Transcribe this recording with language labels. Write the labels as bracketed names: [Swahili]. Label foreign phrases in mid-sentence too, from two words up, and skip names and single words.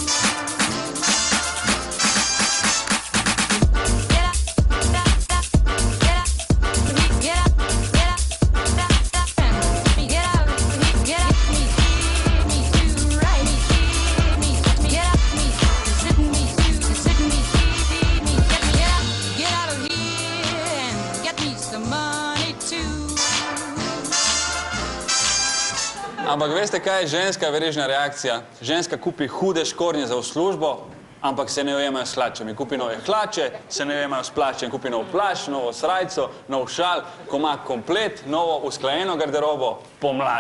[English] Get out, get out, get out, get out, get out, get out, get out, me do right, get out, me sitting me get out of here and get me some money too. [Slovenian] Ampak veste, kaj je ženska verižna reakcija? Ženska kupi hude škornje za v službo, ampak se ne ujemajo s hlačami. Kupi nove hlače, se ne ujemajo s plaščem. Kupi nov plašč, novo srajco, nov šal, ko ima komplet, novo usklajeno garderobo, pomlad.